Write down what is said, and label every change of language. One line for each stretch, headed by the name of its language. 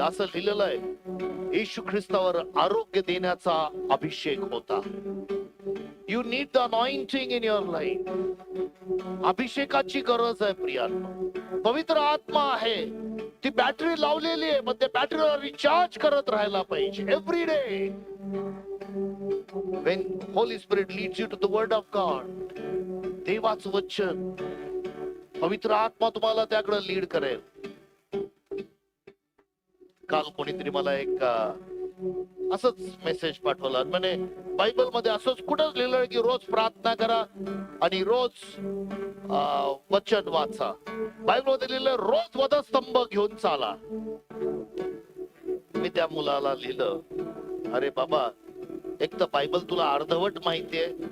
Marathi: असं लिहिलेलं आहे, येशू ख्रिस्तावर आरोग्य देण्याचा अभिषेक होता.
English: You need the anointing in your life.
Marathi: अभिषेकाची गरज आहे प्रियांनो. पवित्र आत्मा आहे, ती बॅटरी लावलेली आहे, पण त्या बॅटरीला रिचार्ज करत राहायला पाहिजे
English: Every day. When Holy Spirit leads you to the word of God,
Marathi: देवाचं वचन, पवित्र आत्मा तुम्हाला त्याकडे लीड करेल. काल कोणीतरी मला एक असंच मेसेज पाठवला, म्हणे बायबल मध्ये असंच कुठंच लिहिलंय की रोज प्रार्थना करा आणि रोज वचन वाचा. बायबल मध्ये लिहिलं रोज वधस्तंभ घेऊन चाला. मी त्या मुलाला लिहिलं, अरे बाबा, एक तर बायबल तुला अर्धवट माहितीये.